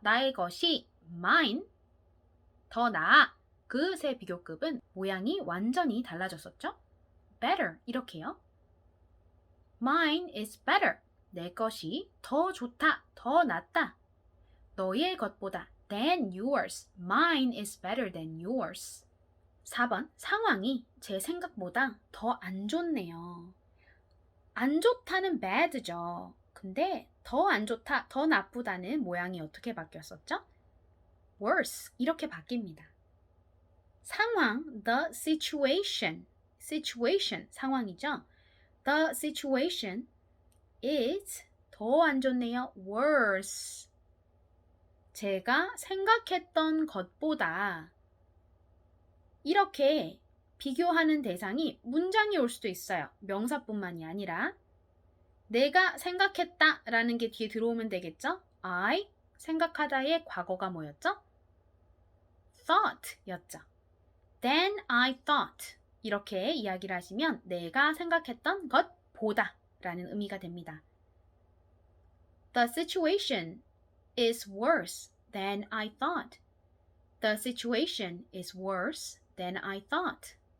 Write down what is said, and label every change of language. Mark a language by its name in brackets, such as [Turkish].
[Korean] 나의 것이 mine 더 나아. 그 세 비교급은 모양이 완전히 달라졌었죠. better 이렇게요. [English] Mine is better. [Korean] 내 것이 더 좋다, 더 낫다. 너의 것보다 [English] than yours. Mine is better than yours. [Korean] 4번 상황이 제 생각보다 더 안 좋네요. 안 좋다는 bad죠. 근데 더 안 좋다, 더 나쁘다는 모양이 어떻게 바뀌었었죠? worse 이렇게 바뀝니다. 상황 [English] the situation. [Korean] situation 상황이죠. [English] The situation is [Korean] 더 안 좋네요. [English] worse. [Korean] 제가 생각했던 것보다 이렇게 비교하는 대상이 문장이 올 수도 있어요. 명사뿐만이 아니라 내가 생각했다 라는 게 뒤에 들어오면 되겠죠? I 생각하다의 과거가 뭐였죠? thought 였죠. [English] Then I thought [Korean] 이렇게 이야기를 하시면 내가 생각했던 것보다 라는 의미가 됩니다. [English] The situation is worse than I thought. The situation is worse than I thought.